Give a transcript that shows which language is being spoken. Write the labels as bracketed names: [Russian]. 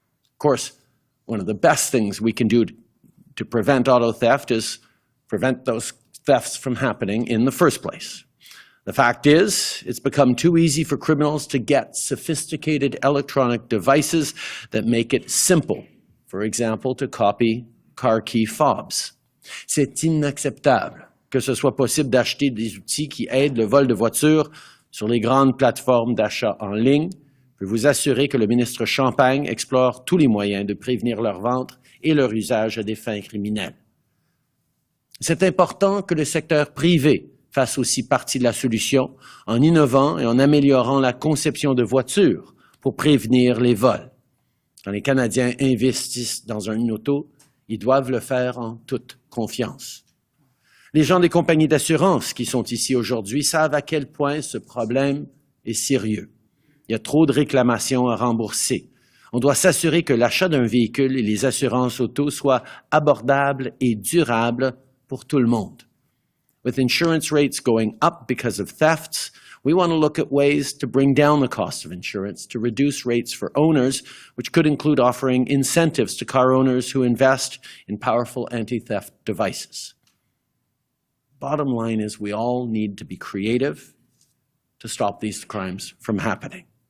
[English] Of course, one of the best things we can do to prevent auto theft is prevent those thefts from happening in the first place. The fact is, it's become too easy for criminals to get sophisticated electronic devices that make it simple, for example, to copy car key fobs. [French] C'est inacceptable que ce soit possible d'acheter des outils qui aident le vol de voitures sur les grandes plateformes d'achat en ligne. Je peux vous assurer que le ministre Champagne explore tous les moyens de prévenir leur vente et leur usage à des fins criminelles. C'est important que le secteur privé fasse aussi partie de la solution en innovant et en améliorant la conception de voitures pour prévenir les vols. Quand les Canadiens investissent dans une auto, ils doivent le faire en toute confiance. Les gens des compagnies d'assurance qui sont ici aujourd'hui savent à quel point ce problème est sérieux. Il y a trop de réclamations à rembourser. On doit s'assurer que l'achat d'un véhicule et les assurances auto soient abordables et durables pour tout le monde. [English] With insurance rates going up because of thefts, we want to look at ways to bring down the cost of insurance, to reduce rates for owners, which could include offering incentives to car owners who invest in powerful anti-theft devices. Bottom line is we all need to be creative to stop these crimes from happening.